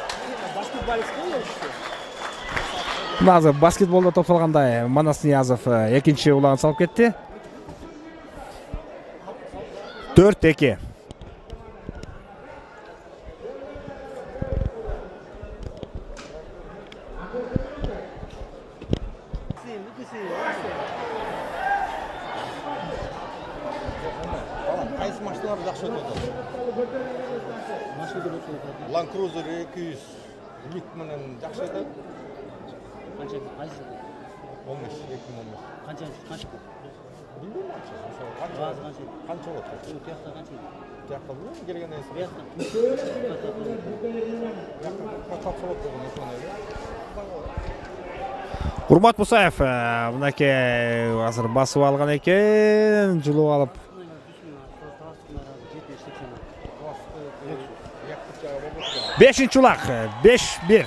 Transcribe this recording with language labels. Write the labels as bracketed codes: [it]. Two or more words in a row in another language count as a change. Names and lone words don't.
[ky] Назыр баскетболдо топтолгандай Манас Ниязов экинчи улагын салып кетти. 4-2. [uz] Qaysi mashinalar yaxshi o'tadi? Land Cruiser 200 yuk bilan yaxshi o'tadi. Qancha? 15, 2015. Qancha? Bilmayman. Qancha o'tadi? U yoqda qancha? Bu yoqda bilmayman, kelgandan Bu so'ng. yoqda. Topshiriq bo'lgan ekan. [ky] Урмат Мусаев мынакей азыр басып алган экен, жылып алып. 5-нчи улак 5-1.